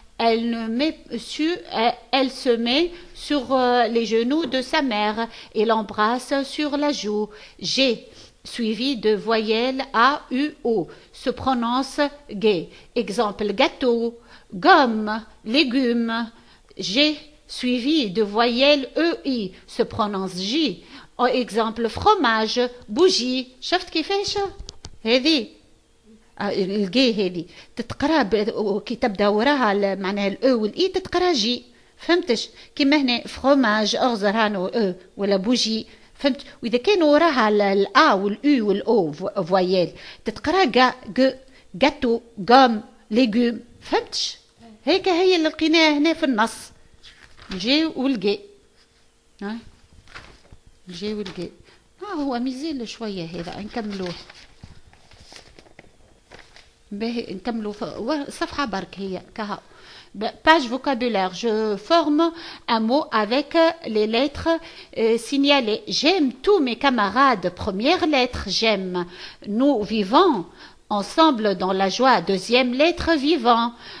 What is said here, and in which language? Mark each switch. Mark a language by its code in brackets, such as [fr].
[fr] Elle se met sur les genoux de sa mère et l'embrasse sur la joue. J'ai suivi de voyelles A, U, O, se prononce gay. Exemple, gâteau, gomme, légumes. J'ai suivi de voyelles E, I, se prononce J. Exemple, fromage, bougie. [ar] شفت كيفاش؟ هذه الجي هذه تتقرا كي تبدا وراها معناها الاو والاي تتقرا جي. فهمتش؟ كيما هنا فروماج اغزر هانو او ولا بوجي. فهمت؟ واذا كانوا وراها الا والاو والاو فويال تتقرا جاتو غام ليغوم. فهمتش؟ هيك هي اللي لقيناها هنا في النص الجي والجي. ها الجي والجي هو ميزيل شويه هذا نكملوه باهي نكملوا صفحه برك هي كها. [fr] Page vocabulaire. Je forme un mot avec les lettres signalées. J'aime tous mes camarades. Première lettre, j'aime. Nous vivons ensemble dans la joie. Deuxième lettre, vivant.